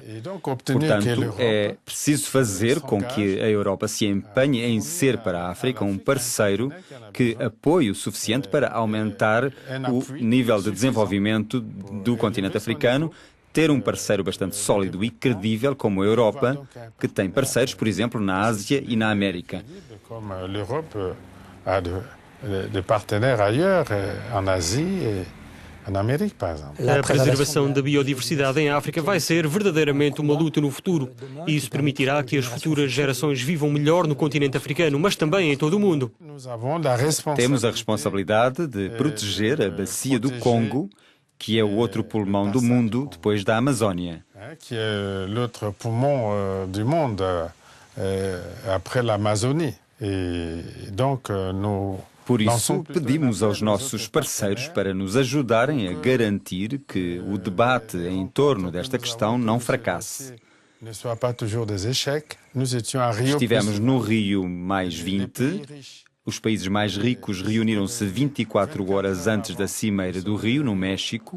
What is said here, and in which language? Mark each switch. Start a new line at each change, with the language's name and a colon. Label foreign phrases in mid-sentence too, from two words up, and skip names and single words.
Portuguese: Portanto, é preciso fazer com que a Europa se empenhe em ser para a África um parceiro que apoie o suficiente para aumentar o nível de desenvolvimento do continente africano, ter um parceiro bastante sólido e credível como a Europa, que tem parceiros, por exemplo, na Ásia e na América. Como a Europa
French: de partenaires ailleurs, en Asie et en Amérique,
Portuguese: por exemplo. A preservação da biodiversidade em África vai ser verdadeiramente uma luta no futuro. E isso permitirá que as futuras gerações vivam melhor no continente africano, mas também em todo o mundo. Temos a responsabilidade de proteger a bacia do Congo, que é o outro pulmão do mundo depois da Amazónia. Que é
French: l'autre poumon du monde après l'Amazonie. Et donc
Portuguese: Por isso, pedimos aos nossos parceiros para nos ajudarem a garantir que o debate em torno desta questão não fracasse. Estivemos no Rio+20, Os países mais ricos reuniram-se 24 horas antes da Cimeira do Rio, no México.